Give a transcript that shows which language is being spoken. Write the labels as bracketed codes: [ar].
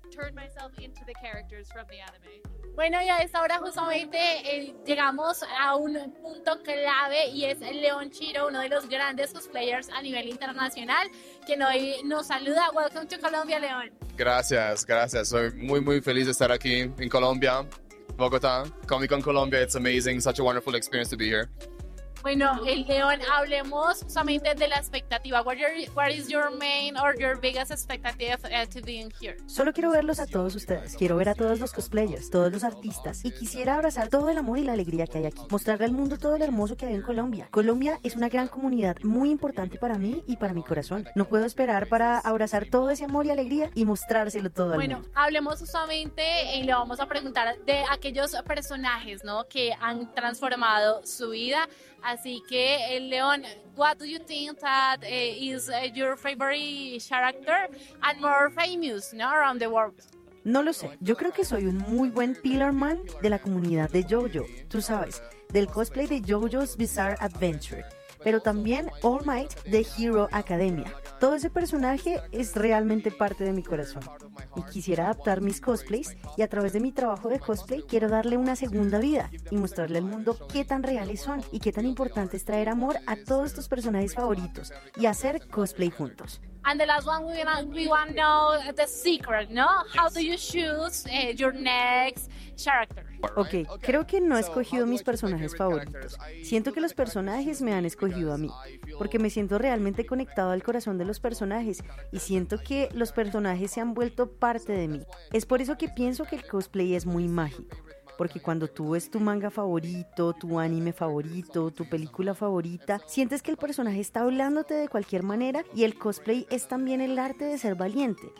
[en] turn myself into the characters from the anime. [es] Bueno, y a esta hora justamente llegamos a un punto clave y es León Chiro, uno de los grandes cosplayers a nivel internacional, quien hoy nos saluda. [en] Welcome to Colombia, León. [es] Gracias, gracias. Soy muy, muy feliz de estar aquí en Colombia, Bogotá. [en] Comic Con Colombia, it's amazing. Such a wonderful experience to be here. [es] Bueno, el León, hablemos solamente de la expectativa. [en] What is your main or your biggest expectative to being here? [es] Solo quiero verlos a todos ustedes. Quiero ver a todos los cosplayers, todos los artistas. Y quisiera abrazar todo el amor y la alegría que hay aquí. Mostrarle al mundo todo lo hermoso que hay en Colombia. Colombia es una gran comunidad muy importante para mí y para mi corazón. No puedo esperar para abrazar todo ese amor y alegría y mostrárselo todo al mundo. Bueno, hablemos justamente y le vamos a preguntar de aquellos personajes, ¿no?, que han transformado su vida. Así que, [en] León, what do you think that is your favorite character and more famous, no, around the world? [es] No lo sé. Yo creo que soy un muy buen pillar man de la comunidad de JoJo. Tú sabes, del cosplay de JoJo's Bizarre Adventure. Pero también All Might de Hero Academia. Todo ese personaje es realmente parte de mi corazón. Y quisiera adaptar mis cosplays y a través de mi trabajo de cosplay quiero darle una segunda vida y mostrarle al mundo qué tan reales son y qué tan importante es traer amor a todos tus personajes favoritos y hacer cosplay juntos. [en] And the last one, we want to know the secret, no? How do you choose your next character? [es] Okay, creo que no he escogido mis personajes favoritos. Siento que los personajes me han escogido a mí, porque me siento realmente conectado al corazón de los personajes y siento que los personajes se han vuelto parte de mí. Es por eso que pienso que el cosplay es muy mágico. Porque cuando tú ves tu manga favorito, tu anime favorito, tu película favorita, sientes que el personaje está hablándote de cualquier manera y el cosplay es también el arte de ser valiente.